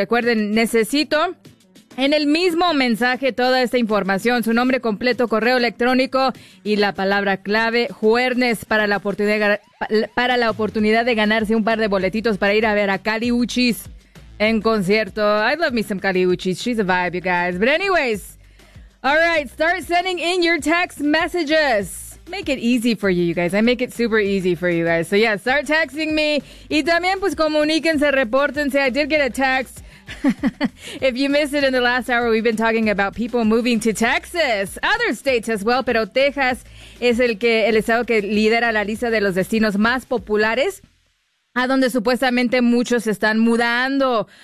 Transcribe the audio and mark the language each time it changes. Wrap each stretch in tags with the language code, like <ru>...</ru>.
<es>Recuerden, necesito en el mismo mensaje toda esta información, su nombre completo, correo electrónico y la palabra clave, Juernes, para la oportunidad de ganarse un par de boletitos para ir a ver a Kali Uchis en concierto.</es> <en>I love me some Kali Uchis. She's a vibe, you guys. But anyways, all right, start sending in your text messages. Make it easy for you, you guys. I make it super easy for you guys. So yeah, start texting me.</en> <es>Y también, pues, comuníquense, repórtense.</es> <en>I did get a text. If you missed it in the last hour, we've been talking about people moving to Texas. Other states as well,</en> <es>pero Texas es el estado que lidera la lista de los destinos más populares a donde supuestamente muchos están mudando.</es>